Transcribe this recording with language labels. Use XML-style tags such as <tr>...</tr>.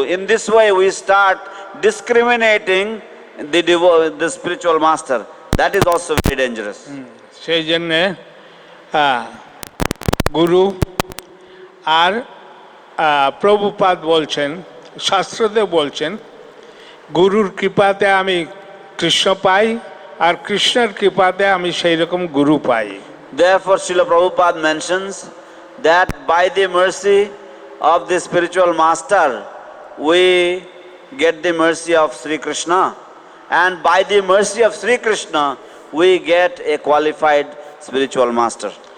<en>In this way we start discriminating the spiritual master. That is also very dangerous.</en> <bn>সেই জন্যে গুরু আর প্রভুপাদ বলছেন, শাস্ত্রতে বলছেন, গুরুর কৃপাতে আমি কৃষ্ণ পাই আর কৃষ্ণের কৃপাতে আমি সেই রকম গুরু পাই।</bn> <en>Therefore Srila Prabhupada mentions that by the mercy of the spiritual master we get the mercy of Sri Krishna, and by the mercy of Sri Krishna we get a qualified spiritual master.</en>